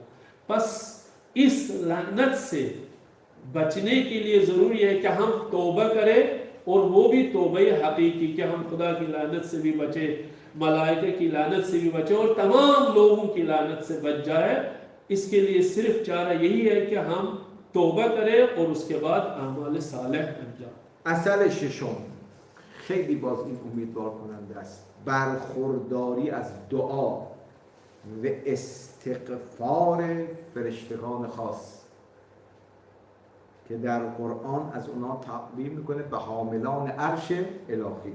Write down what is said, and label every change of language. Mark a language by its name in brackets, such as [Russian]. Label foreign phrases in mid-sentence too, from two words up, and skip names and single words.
[Urdu] بس اس لعنت سے بچنے کے لیے ضروری ہے کہ ہم توبہ کریں، اور وہ بھی توبہ حقیقی کہ ہم خدا کی لعنت سے بھی بچے، ملائکہ کی لعنت سے بھی بچے اور تمام لوگوں کی لعنت سے بچ جائے. اس کے لیے صرف چارہ یہی ہے کہ ہم توبہ کریں اور اس کے بعد اعمال صالح انجام. [Persian] اثر ششم خیلی باز این امیدوار کننده است، برخورداری از دعا و استغفار فرشتگان خاص که در قرآن از اونا تعبیر میکنه به حاملان عرش الهی.